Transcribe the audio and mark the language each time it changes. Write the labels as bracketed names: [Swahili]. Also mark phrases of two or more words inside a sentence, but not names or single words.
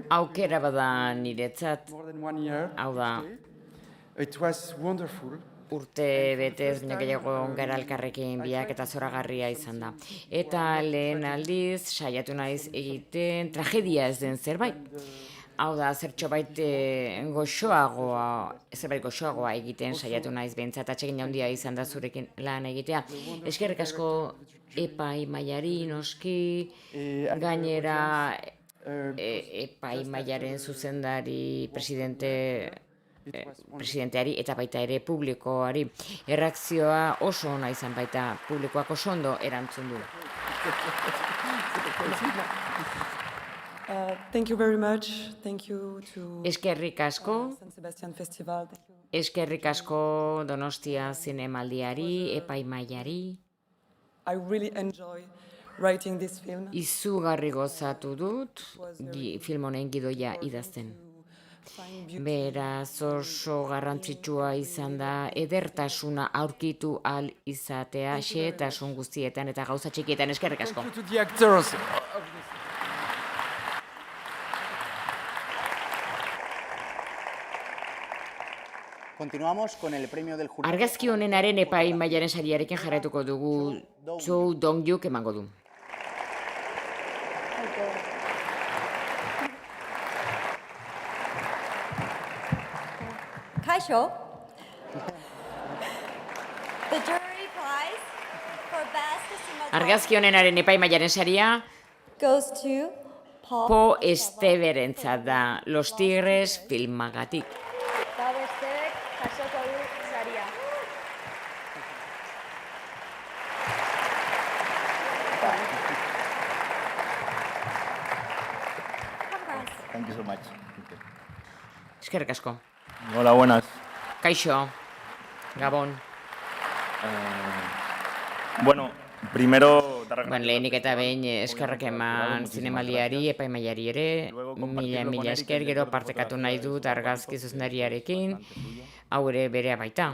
[Basque] Aukera bada niretzat, [English] More than 1 year. [Basque] hau da, [English] It was wonderful. [Basque] urte betez baina gehiago gara elkarrekin biak eta zoragarria izan da. Eta lehen aldiz, saiatu naiz egiten tragedia ez den zerbait. Hau da, zerbait goxoagoa egiten saiatu naiz behintzat atsegin handia izan da zurekin lan egitea. Eskerrik asko epaimaiari noski, gainera epaimaiaren zuzendari presidenteari eta baita ere publikoari. Erreakzioa oso ona izan baita, publikoak oso ondo erantzun du. [English] Thank you very much. Thank you to [Basque] Eskerrik asko. [English] San Sebastian Festival. Thank you. [Basque] Eskerrik asko Donostia Zinemaldiari, epaimaiari. [English] I really enjoy writing this film. [Basque] Izugarri gozatu dut film honen gidoia idazten. Beraz oso garrantzitsua izan da edertasuna aurkitu ahal izatea xehetasun guztietan eta gauza txikietan. Eskerrik asko. [English] Thank you to the actors. [Spanish] Continuamos con el premio del jurado. [Basque] Argazki honenaren epaimaiaren sariarekin jarraituko dugu Cho Dong-yuk emango du. Kaixo. [English] The jury prize for best cinematography [Basque] Argazki honenaren epaimaiaren saria [English] goes to [Basque] Po Esteberentzat da, Los Tigres filmagatik. Eta besteek jasoko du saria. [English] Thank you so much. [Basque] Eskerrik asko. [Spanish] Hola, buenas. [Basque] Kaixo, Gabon. [Spanish] Bueno, primero... [Basque] Lehenik eta behin eskerrak eman zinemaldiari, epaimaiari ere, mila esker, gero partekatu nahi dut argazki zuzendariarekin, hau ere berea baita.